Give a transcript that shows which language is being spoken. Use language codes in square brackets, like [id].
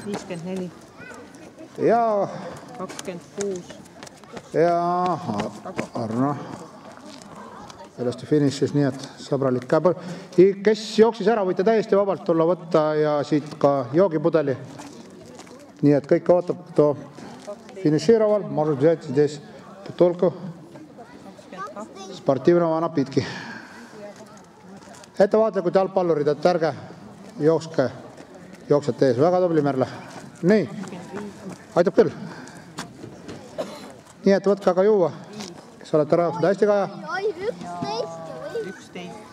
[et] 54. Ja 26. Ja Arno sellest finišis, nii et sõbralik käib. Kes jooksis ära, võite täiesti vabalt tulla võtta ja siit ka joogipudeli. Nii et kõik ootab, [ru] кто финишировал, может взять здесь бутылку спортивного напитки. [et] Ettevaatlikud jalgpallurid, et ärge jookske jooksjate ees. Väga tubli, Merle. Nii, aitab küll. Nii et võtke aga juua, kes olete rajaks. Hästi, Kaja. 11.